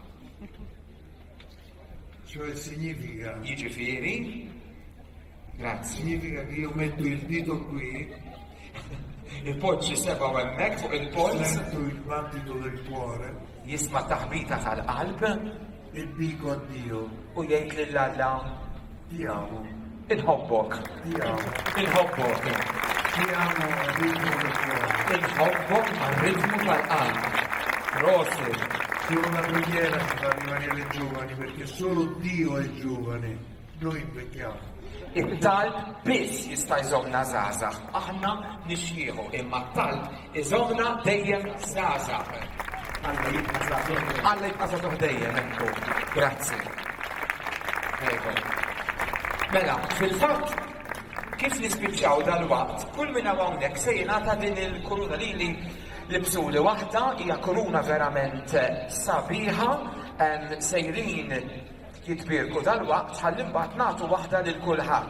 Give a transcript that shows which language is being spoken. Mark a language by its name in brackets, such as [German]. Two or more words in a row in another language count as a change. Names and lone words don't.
[Italian] Cioè significa [Maltese] Jiġifieri? Grazie. [Italian] Significa che io metto il dito qui, [Maltese] Il-poġġi seba' hemmhekk fuq il-pols, [Italian] sento il battito del cuore [Maltese] jisma' taħbita tal-qalb [Italian] e dico a Dio, [Maltese] u jgħid lill-Alla [Italian] ti amo, [Maltese] inħobbok. [Italian] ti amo, [Maltese] Inħobbok. [Italian] ti amo al ritmo del cuore. [Maltese] Inħobbok mar-ritmu tal-qalb. Rossi. [Italian] Solo la preghiera ci fa rimanere giovani, perché solo Dio è giovane, noi invecchiamo. [Maltese] It-talb biss jista' jżomna żgħażagħ. Aħna nixjieħu imma t-talb iżomna dejjem żgħażagħ. Alla jibqa' żagħżugħ dejjem ekku. Grazzi. Prego. Mela, fil-fatt kif nispiċċaw dal-waqt, kull minn hawnhekk se jingħata din il-kuruna lili libsuli waħda hija kuruna verament sabiħa, sejrin jitbirku dal-waqt ħalli mbagħad nagħtu waħda lil kulħadd.